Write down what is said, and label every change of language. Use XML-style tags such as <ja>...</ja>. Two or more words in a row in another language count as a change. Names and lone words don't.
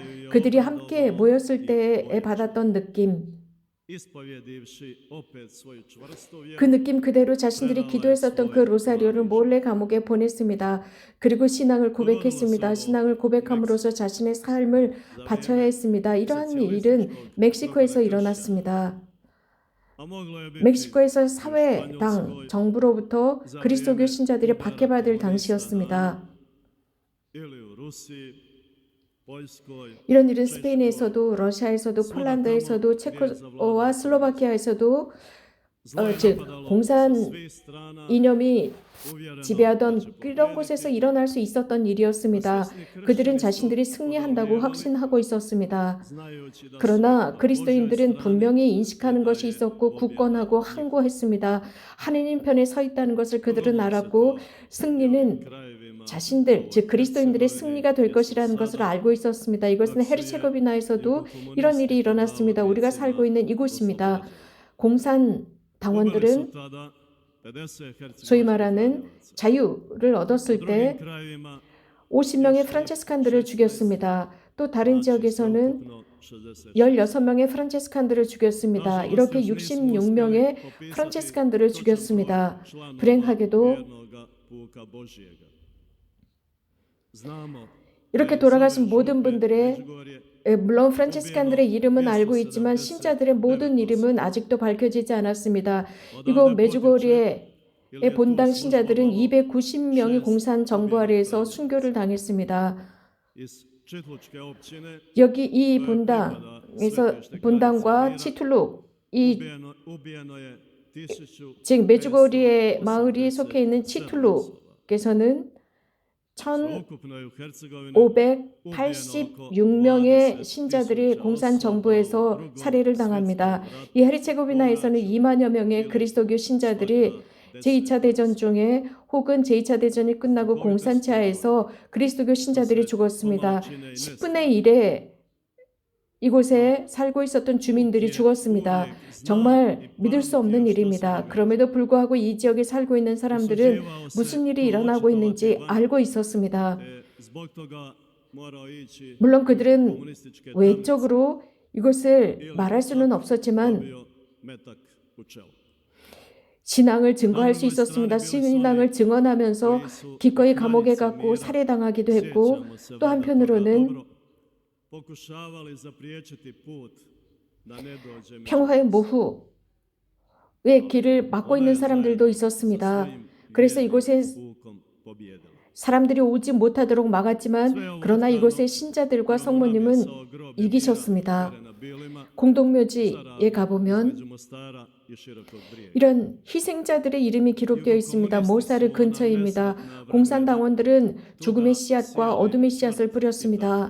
<ko>그들이 함께 모였을 때에 받았던 느낌, 그 느낌 그대로 자신들이 기도했었던 그 로사리오를 몰래 감옥에 보냈습니다. 그리고 신앙을 고백했습니다. 신앙을 고백함으로써 자신의 삶을 바쳐야 했습니다. 이러한 일은 멕시코에서 일어났습니다.</ko> <hr>a moglo je biti</hr> <ko>멕시코에서 사회당 정부로부터 그리스도교 신자들이 박해받을 당시였습니다.</ko> <hr>ili u Rusiji, Poljskoj,</hr> <ko>이런 일은 스페인에서도 러시아에서도 폴란드에서도 체코와 슬로바키아에서도 즉 공산</ko> <hr>svih strana</hr> <ko>이념이</ko> <hr>uvjereno</hr> <ko>지배하던 이런 곳에서 일어날 수 있었던 일이었습니다. 그들은 자신들이 승리한다고 확신하고 있었습니다.</ko> <hr>znajući da</hr> <ko>그러나</ko> <hr>su</hr> <ko>그리스도인들은 분명히 인식하는 것이 있었고 굳건하고 항고했습니다. 하느님 편에 서 있다는 것을 그들은 알았고 승리는</ko> <hr>krajevima</hr> <ko>자신들, 즉 그리스도인들의 승리가 될 것이라는 것을 알고 있었습니다. 이것은 헤르체고비나에서도 이런 일이 일어났습니다. 우리가 살고 있는 이곳입니다. 공산</ko> <hr>ubili</hr> <ko>당원들은</ko> <hr>su tada 50</hr> <ko>소위</ko> <hr>hercegovačkih</hr> <ko>말하는</ko> <hr>franjevaca.</hr> <ko>자유를 얻었을</ko> <hr>U</hr> <ko>때</ko> <hr>drugim krajevima</hr> <ko>50명의 프란체스칸들을 죽였습니다. 또 다른 지역에서는</ko> <hr>ukupno 60.</hr> <ko>16명의 프란체스칸들을 죽였습니다. 이렇게 66명의 프란체스칸들을 죽였습니다. 불행하게도</ko> <hr>vjernoga puka Božjega. Znamo</hr> <ko>이렇게 돌아가신 모든</ko> <hr>Župe,</hr> <ko>분들의 Međugorje, 물론 프란체스칸들의 이름은 알고 있지만 신자들의 모든 이름은 아직도 밝혀지지 않았습니다. 이곳 메주고리의 본당 신자들은 290명이 공산 정부 아래에서 순교를 당했습니다.</ko> <hr>iz Čitlučke općine</hr> <ko>여기 이 본당과 치툴룩 이</ko> <hr>ubijeno je 1000</hr> <ko>즉 메주고리의 마을이 속해 있는 치툴룩에서는</ko> <hr>ukupno je u Hercegovini</hr> <ko>586명의 신자들이 공산 정부에서 살해를 당합니다. 이 헤르체고비나에서는 2만여 명의 그리스도교 신자들이 제2차 대전 중에 혹은 제2차 대전이 끝나고 공산체하에서 그리스도교 신자들이 죽었습니다. 10분의 1의 이곳에 살고 있었던 주민들이 죽었습니다. 정말 믿을 수 없는 일입니다. 그럼에도 불구하고 이 지역에 살고 있는 사람들은 무슨 일이 일어나고 있는지 알고 있었습니다.</ko> <hr>zbog toga morao ići</hr> <ko>물론 그들은</ko> <hr>komunističke</hr> <ko>외적으로 이것을 말할 수는 없었지만</ko> <hr>dobio metak u čelo.</hr> <ko>신앙을 증거할 수 있었습니다. 신앙을 증언하면서 기꺼이 감옥에 갔고 살해당하기도 했고 또 한편으로는</ko> <hr>pokušavali zapriječiti put da ne dođe</hr> <ko>평화의 모후의 길을 막고 있는 사람들도 있었습니다. 그래서 이곳에</ko> <hr>pukom pobijedili.</hr> <ko>사람들이 오지 못하도록 막았지만 그러나 이곳의 신자들과 성모님은 이기셨습니다. 공동묘지에 가보면</ko> <hr>Među Mostara i Širokog Brijega.</hr> <ko>이런 희생자들의 이름이 기록되어 있습니다. 모사르 근처입니다. 공산당원들은 죽음의 씨앗과 어둠의 씨앗을 뿌렸습니다.</ko>